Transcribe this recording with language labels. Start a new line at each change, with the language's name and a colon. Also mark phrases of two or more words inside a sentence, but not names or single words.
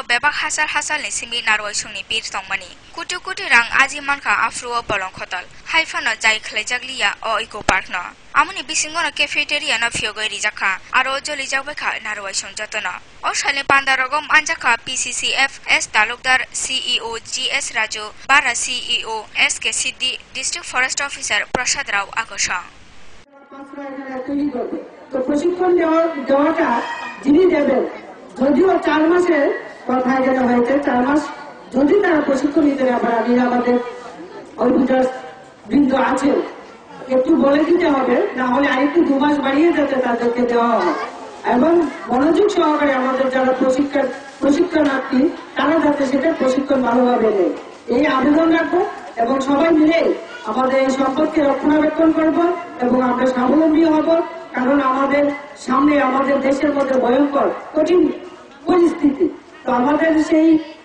Kok Borok: बेबाक हासालनि सिमि नारवायसंनि बिर तंमानि कुटि कुटि रां आजि मानखा आफ्रुओ बलंखतल हाइफनो जाय खलायजागलिया अ
English: eco park
Kok Borok: न आमुनि बिसिंगनो कैफेटेरिया न फियोगै रिजाखा आरो जलिजाबैखा नारवायसं जतन अ सालनि पान्दारगम आनजाखा पीसीसीएफ एस तालुकदार सीईओ जीएस राजू बारा सीईओ एस के सिद्धि
English: District Forest Officer
Kok Borok: प्रसाद राव आकर्षण
Bangla: তো প্রশিক্ষণ দেওয়াটা যিনি দেবেন যদিও 4 মাসের কথা এখানে হয়েছে 4 মাস যদি তারা প্রশিক্ষণ নিতে না পারে আমি আমাদের অফিসার বৃন্দ আছেন একটু বলে দিতে হবে না হলে আরেকটু 2 মাস বাড়িয়ে যাতে তাদেরকে দেওয়া হয় এবং মনোযোগ সহকারে আমাদের যারা প্রশিক্ষণার্থী তারা যাতে সেটা প্রশিক্ষণ ভালোভাবে নেয় এই আবেদন রাখবো এবং সবাই মিলে আমাদের এই সম্পদকে রক্ষণাবেক্ষণ করবো এবং আমরা স্বাবলম্বী হব কারণ আমাদের সামনে আমাদের দেশের মধ্যে ভয়ঙ্কর কঠিন পরিস্থিতি তো আমাদের সেই